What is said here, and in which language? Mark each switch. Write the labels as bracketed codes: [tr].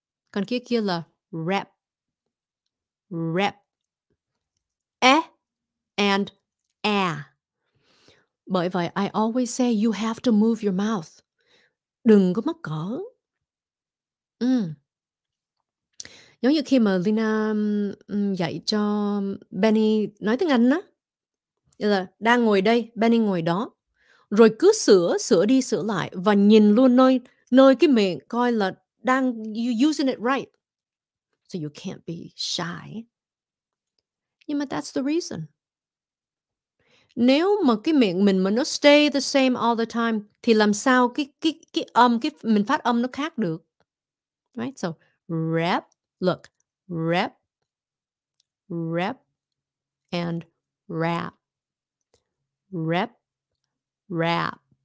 [vi] Còn kia là rep. E and à. Bởi vậy, [en] I always say you have to move your mouth. [vi] Đừng có mắc cỡ. Giống như khi mà Leyna, dạy cho Benny nói tiếng Anh á, như là đang ngồi đây, Benny ngồi đó, rồi cứ sửa đi sửa lại và nhìn luôn nơi nơi cái miệng coi là đang [en] you using it right, so you can't be shy. [vi] Nhưng mà [en] that's the reason. [vi] Nếu mà cái miệng mình mà nó [en] stay the same all the time [vi] thì làm sao cái mình phát âm nó khác được, [en] right? So, rep, look, rep, rep, and rap, rep, rap.